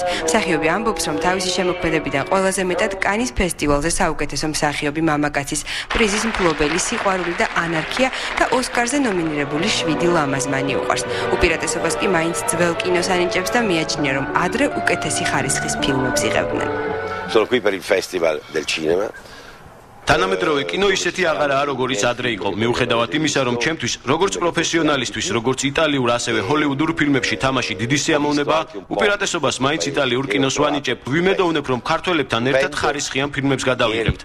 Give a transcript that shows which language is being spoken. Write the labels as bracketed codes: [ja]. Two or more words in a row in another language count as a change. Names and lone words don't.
[ka] მსახიობი ამბობს, რომ თავისი შემოქმედებიდან ყველაზე მეტად კანის ფესტივალზე საუკეთესო მსახიობი მამაკაცის პრიზის მფლობელი სიყვარული და ანარქია და ოსკარზე ნომინირებული 7 ლამაზმანი უყვარს. უპირატესობას კი მაინც ძველ კინოს ანიჭებს და მიაჩნია, რომ ადრე უკეთესი ხარისხის ფილმებს იღებდნენ. [it] Sono qui per il Festival del Cinema. [ka] თანამედროვე კინო ისეთი აღარაა, როგორიც ადრე იყო. მიუხედავად იმისა, რომ ჩემთვის, როგორც პროფესიონალისტვის, როგორც იტალიურ, ასევე ჰოლივუდურ ფილმებში თამაში დიდი სიამოვნებაა, უპირატესობას მაინც იტალიურ კინოს ვანიჭებ. ვიმედოვნებ, რომ ქართველებთან ერთად ხარისხიან ფილმებს გადავიღებთ.